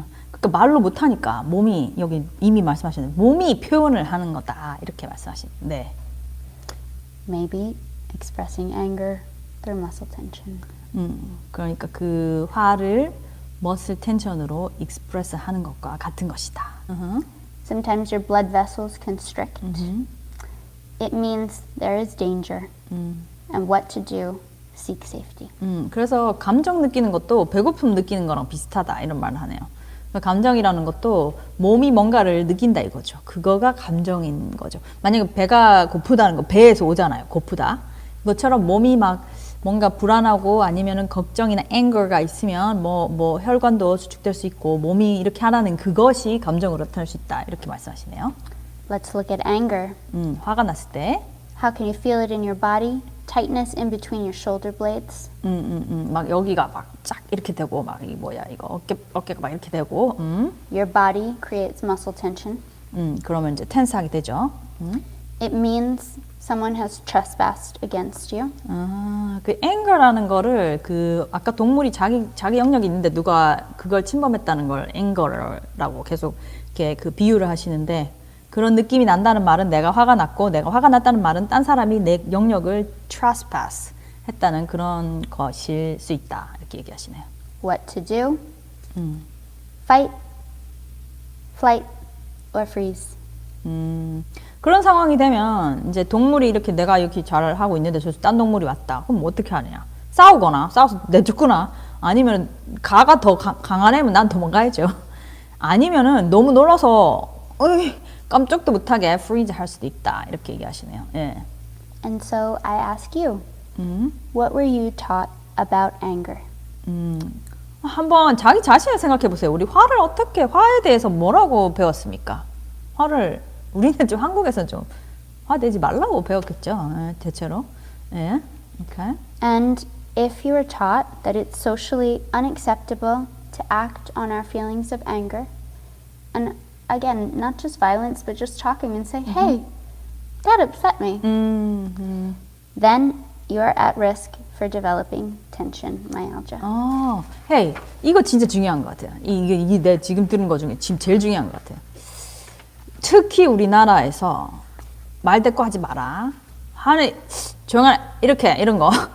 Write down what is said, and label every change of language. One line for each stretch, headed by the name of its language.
Korean: 그러니까 말로 못하니까 몸이 여기 이미 말씀하셨는데 몸이 표현을 하는 거다 이렇게 말씀하신. 네.
English: Maybe expressing anger through muscle tension.
Korean: 그러니까 그 화를 머슬 텐션으로 익스프레스 하는 것과 같은 것이다.
English: Sometimes your blood vessels constrict. It means there is danger, and what to do. Seek safety.
Korean: 그래서 감정 느끼는 것도 배고픔 느끼는 거랑 비슷하다 이런 말을 하네요. 그러니까 감정이라는 것도 몸이 뭔가를 느낀다 이거죠. 그거가 감정인 거죠. 만약에 배가 고프다는 거 배에서 오잖아요. 고프다. 그것처럼 몸이 막 뭔가 불안하고 아니면은 걱정이나 anger가 있으면 뭐 혈관도 수축될 수 있고 몸이 이렇게 하라는 그것이 감정으로 나타날 수 있다 이렇게 말씀하시네요.
English: Let's look at anger.
Korean: 화가 났을 때.
English: How can you feel it in your body? Tightness in between your shoulder blades.
Korean: 막 여기가 막 쫙 이렇게 되고 막 이 뭐야 이거 어깨가 막 이렇게 되고.
English: Your body creates muscle tension.
Korean: 그러면 이제 텐스하게 되죠.
English: It means someone has trespassed against you.
Korean: 그 anger라는 거를 아까 동물이 자기 영역이 있는데 누가 그걸 침범했다는 걸 anger라고 계속 이렇게 비유를 하시는데. 그런 느낌이 난다는 말은 내가 화가 났고 내가 화가 났다는 말은 딴 사람이 내 영역을 trespass 했다는 그런 것일 수 있다 이렇게 얘기하시네요.
English: What to do? Fight, flight, or freeze.
Korean: 그런 상황이 되면 이제 동물이 이렇게 내가 이렇게 잘 하고 있는데 저기서 딴 동물이 왔다. 그럼 어떻게 하느냐? 싸워서 내쫓거나 아니면 가가 더 강한 애면 난 도망가야죠. 아니면은 너무 놀라서 깜짝도 못하게 freeze 할 수도 있다 이렇게 얘기하시네요. 예.
English: And so I ask you, what were you taught about anger?
Korean: 한번 자기 자신을 생각해 보세요. 우리 화에 대해서 뭐라고 배웠습니까? 우리는 좀 한국에서 좀 화내지 말라고 배웠겠죠. 예, 대체로. 예.
English: Okay. And if you were taught that it's socially unacceptable to act on our feelings of anger, and again, not just violence, but just talking and say, hey, that upset me. Then you are at risk for developing tension myalgia.
Korean: hey, 이거 진짜 중요한 것 같아요. 이게 내 지금 들은 것 중에 지금 제일 중요한 것 같아요. 특히 우리나라에서 말대꾸 하지 마라. 조용하라. 이런 거.